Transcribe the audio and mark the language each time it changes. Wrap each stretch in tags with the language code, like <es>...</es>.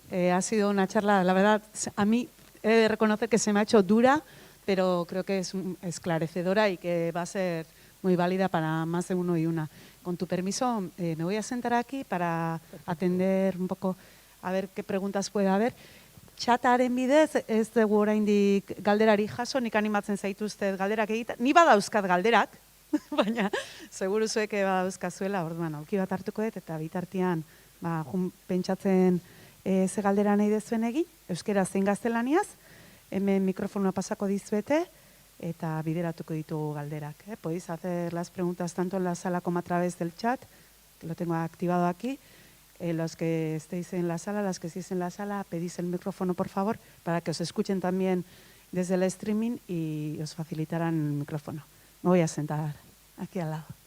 <es>Ha sido una charla, la verdad, a mí he de reconocer que se me ha hecho dura, pero creo que es esclarecedora y que va a ser muy válida para más de uno y una. Con tu permiso, me voy a sentar aquí para atender un poco a ver qué preguntas puede haber.</es> <eu>Txataren bidez, ez dugu oraindik galderari jaso, nik animatzen zaituztet galderak egiten. Ni badauzkat galderak, baina seguru zuek badauzkazuela, orduan, auki bat hartuko dut eta bitartean pentsatzen ze galdera nahi dezuen egin, euskera zein gaztelaniaz, hemen mikrofonoa pasako dizuete eta bideratuko ditugu galderak.</eu> <es>Podéis hacer las preguntas tanto en la sala como a través del chat, que lo tengo activado aquí. Los que estéis en la sala, las que estéis en la sala, pedís el micrófono, por favor, para que os escuchen también desde el streaming y os facilitarán el micrófono. Me voy a sentar aquí al lado.</es>